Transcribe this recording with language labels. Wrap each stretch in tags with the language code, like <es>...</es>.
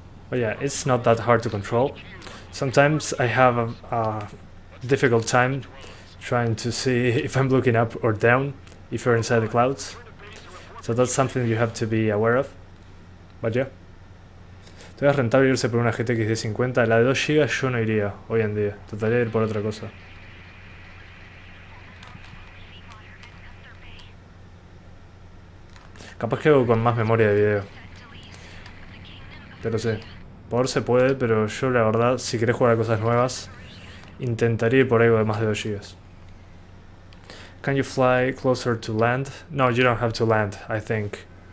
<en>But yeah, it's not that hard to control. Sometimes I have a difficult time trying to see if I'm looking up or down if you're inside the clouds. So that's something you have to be aware of. But yeah.</en> <es>Todavía es rentable irse por una GTX 1050. La de 2 GB yo no iría hoy en día. Trataría de ir por otra cosa. Capaz que hago con más memoria de video. Pero sí. Por se puede, pero yo la verdad, si querés jugar a cosas nuevas, intentaría ir por algo de más de 2 GB.</es> <en>Can you fly closer to land? No, you don't have to land, I think.</en>